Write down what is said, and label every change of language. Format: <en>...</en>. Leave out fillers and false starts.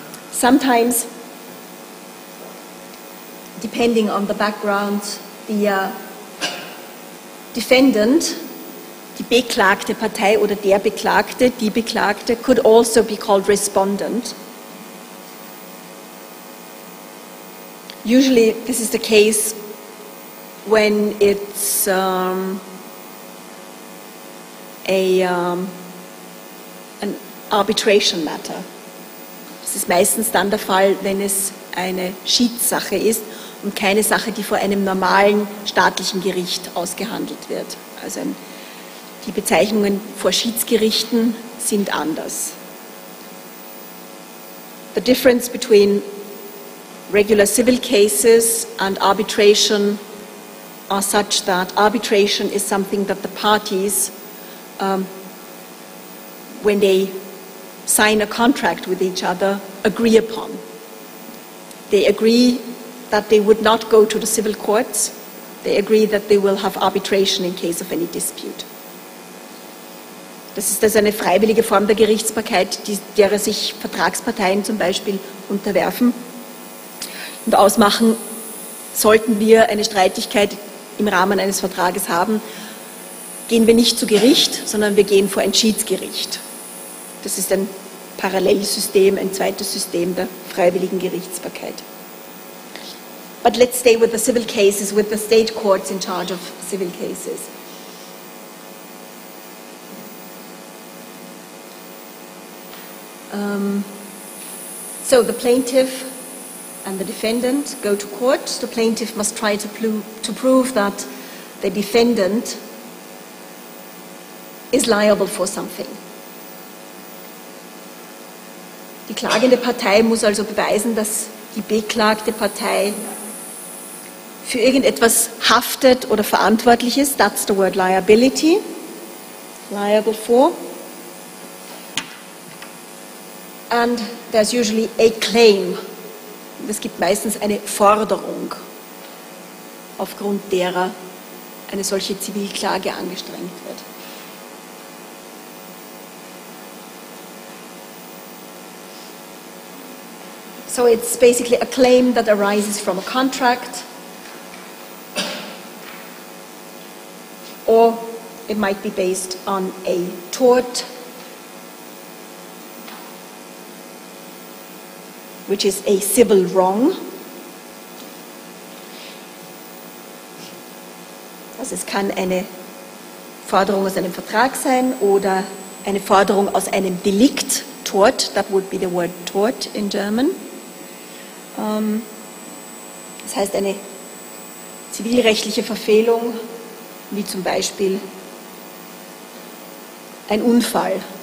<en>Sometimes, depending on the background, the defendant,</en> <de>die beklagte Partei oder der Beklagte, die Beklagte,</de> <en>could also be called respondent. Usually this is the case when it's an arbitration matter.</en> <de>Das ist meistens dann der Fall, wenn es eine Schiedssache ist und keine Sache, die vor einem normalen staatlichen Gericht ausgehandelt wird. Also die Bezeichnungen vor Schiedsgerichten sind anders.</de> <en>The difference between regular civil cases and arbitration are such that arbitration is something that the parties, when they sign a contract with each other, agree upon. They agree that they would not go to the civil courts. They agree that they will have arbitration in case of any dispute.</en> <de>Das ist also eine freiwillige Form der Gerichtsbarkeit, derer sich Vertragsparteien zum Beispiel unterwerfen und ausmachen, sollten wir eine Streitigkeit im Rahmen eines Vertrages haben, gehen wir nicht zu Gericht, sondern wir gehen vor ein Schiedsgericht. Das ist ein Parallelsystem, ein zweites System der freiwilligen Gerichtsbarkeit.</de> <en>But let's stay with the civil cases, with the state courts in charge of civil cases. So the plaintiff and the defendant go to court. The plaintiff must try to prove that the defendant is liable for something.</en> <de>Die klagende Partei muss also beweisen, dass die beklagte Partei für irgendetwas haftet oder verantwortlich ist.</de> <en>That's the word liability. Liable for. And there's usually a claim.</en> <de>Es gibt meistens eine Forderung, aufgrund derer eine solche Zivilklage angestrengt wird.</de> <en>So it's basically a claim that arises from a contract, or it might be based on a tort, which is a civil wrong.</en> <de>Also es kann eine Forderung aus einem Vertrag sein oder eine Forderung aus einem Delikt, tort,</de> <en>that would be the word tort in German.</en> <de>Das heißt eine zivilrechtliche Verfehlung, wie zum Beispiel ein Unfall.</de>